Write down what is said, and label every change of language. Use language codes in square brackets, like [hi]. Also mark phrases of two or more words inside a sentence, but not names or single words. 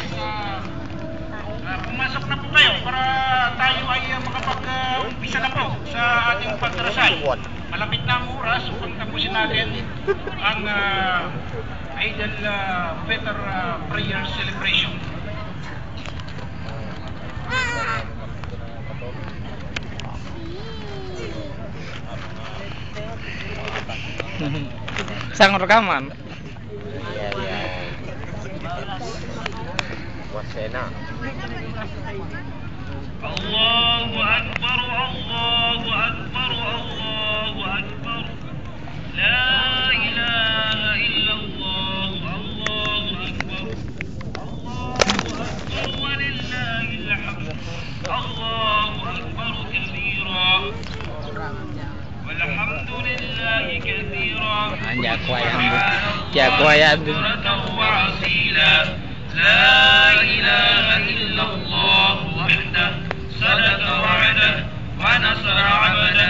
[tl] Pumasok na po kayo para tayo ay makapag-umpisa na po sa ating pagdarasal. Malapit na ang oras upang tapusin natin ang Idul Fitr [en] prayer celebration. Sang rekaman. Wasena. [ar] الله أكبر، الله أكبر، الله أكبر. لا إله إلا الله، الله أكبر. الله أكبر ولله الحمد. الله أكبر كبيرا. والحمد لله كثيرا. Jagoan. لا إله إلا الله وحده صدق وعده ونصر عبده